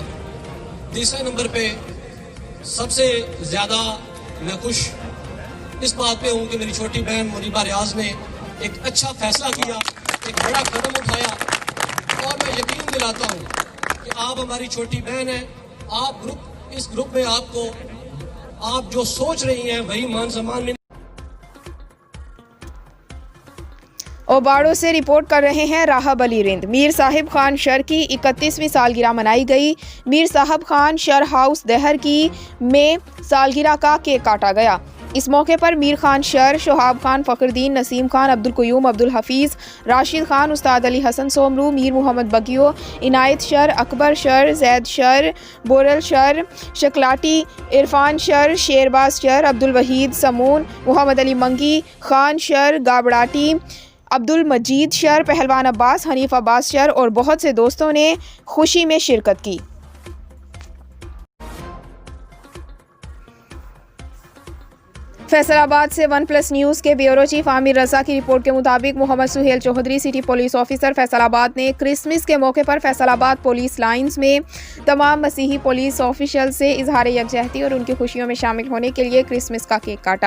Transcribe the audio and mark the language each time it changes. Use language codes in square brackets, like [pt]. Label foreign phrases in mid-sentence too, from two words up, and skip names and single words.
[ur] تیسرے نمبر پہ سب سے زیادہ میں خوش اس بات پہ ہوں کہ میری چھوٹی بہن منیبہ ریاض نے ایک اچھا فیصلہ کیا، ایک بڑا قدم اٹھایا اور میں یقین دلاتا ہوں کہ آپ ہماری چھوٹی بہن ہیں. آپ اس گروپ میں آپ کو آپ جو سوچ رہی ہیں وہی مان سمان میں. اوباڑو سے رپورٹ کر رہے ہیں راحب علی رند. میر صاحب خان شر کی 31ویں سالگرہ منائی گئی. میر صاحب خان شر ہاؤس دہر کی میں سالگرہ کا کیک کاٹا گیا. اس موقع پر میر خان شر، شوہاب خان، فخرالدین، نسیم خان، عبدالقیوم، عبدالحفیظ، راشد خان، استاد علی حسن سومرو، میر محمد بگیو، عنایت شر، اکبر شر، زید شر، بورل شر، شکلاٹی، عرفان شر، شیرباز شر، عبدالوحید سمون، محمد علی منگی، خان شر، گابڑاٹی، عبدالمجید شر، پہلوان عباس، حنیف عباس شر اور بہت سے دوستوں نے خوشی میں شرکت کی. فیصل آباد سے OnePlus نیوز کے بیورو چیف عامر رضا کی رپورٹ کے مطابق محمد سہیل چوہدری سٹی پولیس آفیسر فیصل آباد نے کرسمس کے موقع پر فیصل آباد پولیس لائنز میں تمام مسیحی پولیس آفیشلز سے اظہار یکجہتی اور ان کی خوشیوں میں شامل ہونے کے لیے کرسمس کا کیک کاٹا.